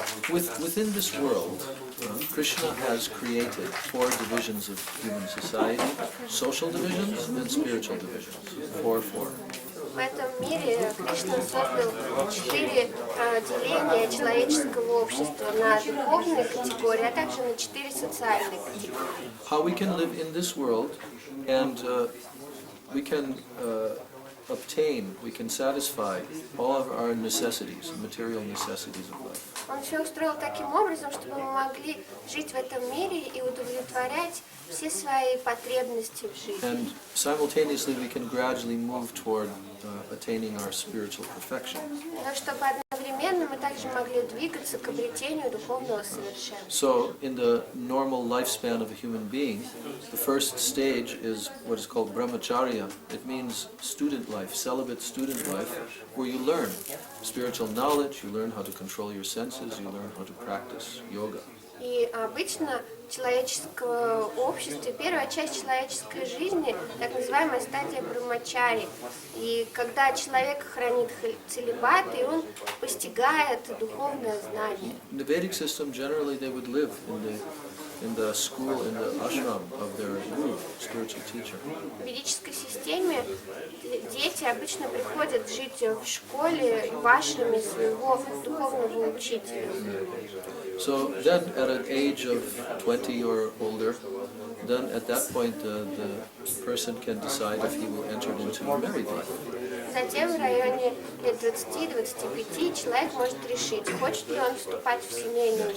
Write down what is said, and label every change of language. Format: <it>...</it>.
<en>Within this world, Krishna has created 4 divisions of human society: social divisions and spiritual divisions. 4.</en> <ru>В этом мире Кришна создал 4 деления человеческого общества на духовные категории, а также на 4 социальные категории.</ru> <en>How we can live in this world and we can obtain, we can satisfy all of our necessities, material necessities of life.</en> <ru>Он все устроил таким образом, чтобы мы могли жить в этом мире и удовлетворять все свои потребности в жизни.</ru> <en>And simultaneously we can gradually move toward attaining our spiritual perfection.</en> <ru>Но чтобы одновременно мы также могли двигаться к обретению духовного совершенства.</ru> <en>So in the normal lifespan of a human being, the first stage is what is called brahmacharya. It means student life, celibate student life, where you learn spiritual knowledge, you learn how to control your senses, you learn how to practice yoga.</en> <ru>И обычно в человеческом обществе первая часть человеческой жизни, так называемая стадия брахмачари. И когда человек хранит целибат, и он постигает духовное знание.</ru> <en>In the Vedic system, generally they would live in the school, in the ashram of their guru, spiritual teacher.</en> <ru>В ведической системе дети обычно приходят жить в школе, в ашраме своего духовного учителя.</ru> <en>So then at an age of 20 or older, then at that point the person can decide if he will enter into married life.</en> <ru>Затем в районе лет 20-25 человек может решить, хочет ли он вступать в семейную</ru>